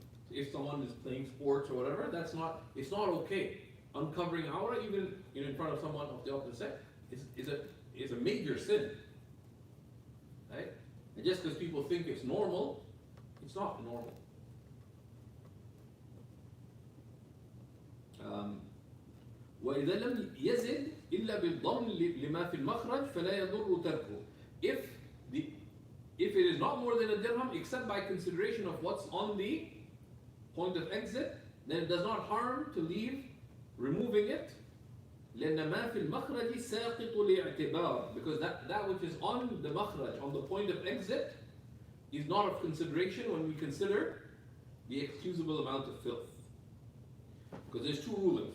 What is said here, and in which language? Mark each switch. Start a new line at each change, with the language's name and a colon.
English: If someone is playing sports or whatever, it's not okay. Uncovering aura, even in front of someone of the opposite sex, is a major sin. Right? And just because people think it's normal, it's not normal.
Arabic: وإذا لم يزد إلا بالضم لما في المخرج فلا يضر تركه.
English: If it is not more than a dirham, except by consideration of what's on the point of exit, then it does not harm to leave removing it.
Arabic: لأن ما في المخرج ساقط الاعتبار,
English: because that which is on the makhraj, on the point of exit, is not of consideration when we consider the excusable amount of filth. Because there's two rulings.